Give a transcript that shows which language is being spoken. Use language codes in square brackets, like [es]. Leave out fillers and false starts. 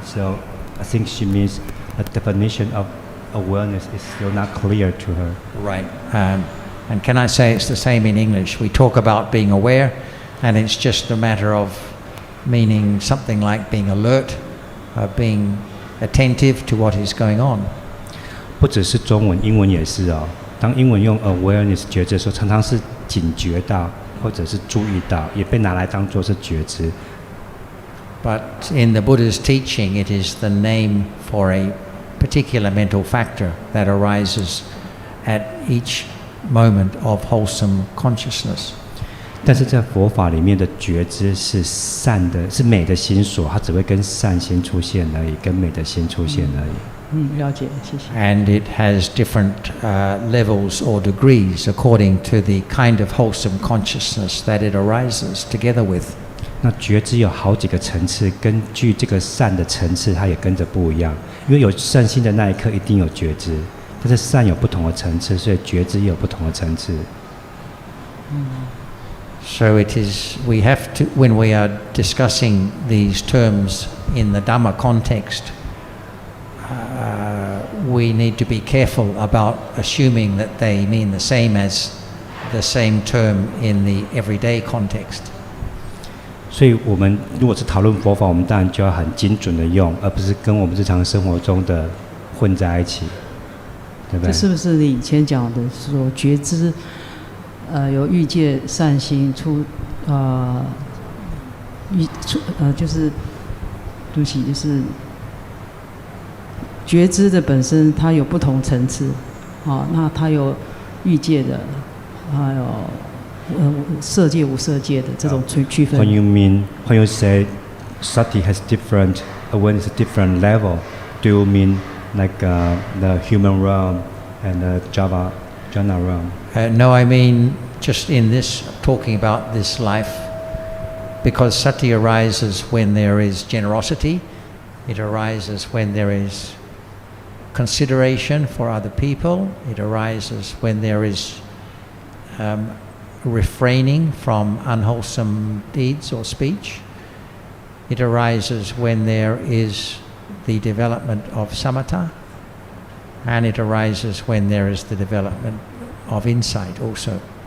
[en] So I think she means the definition of awareness is still not clear to her. Right. And can I say it's the same in English? We talk about being aware, and it's just a matter of meaning something like being alert, being attentive to what is going on. [zh] 不只是中文，英文也是哦。当英文用 awareness 觉知的时候，常常是警觉到，或者是注意到，也被拿来当作是觉知。 [en] But in the Buddha's teaching, it is the name for a particular mental factor that arises at each moment of wholesome consciousness. [zh] 但是在佛法里面的觉知是善的，是美的心所，它只会跟善心出现而已，跟美的心出现而已。了解，谢谢。 [en] And it has different levels or degrees according to the kind of wholesome consciousness that it arises together with. [zh] 那觉知有好几个层次，根据这个善的层次，它也跟着不一样。因为有善心的那一刻，一定有觉知。但是善有不同的层次，所以觉知也有不同的层次。 [en] So it is, we have to, when we are discussing these terms in the Dhamma context, we need to be careful about assuming that they mean the same as the same term in the everyday context. [zh] 所以我们如果是讨论佛法，我们当然就要很精准的用，而不是跟我们日常生活中的混在一起。对不对？这是不是你以前讲的说觉知，有欲界善心就是对不起，就是觉知的本身它有不同层次，那它有欲界的，还有色界无色界的这种区分。 [en] When you say sati has different awareness, different level, do you mean like the human realm and the jhana realm? No, I mean just in this, talking about this life, Because sati arises when there is generosity, it arises when there is consideration for other people, it arises when there is refraining from unwholesome deeds or speech, it arises when there is the development of samatha, and it arises when there is the development of insight also.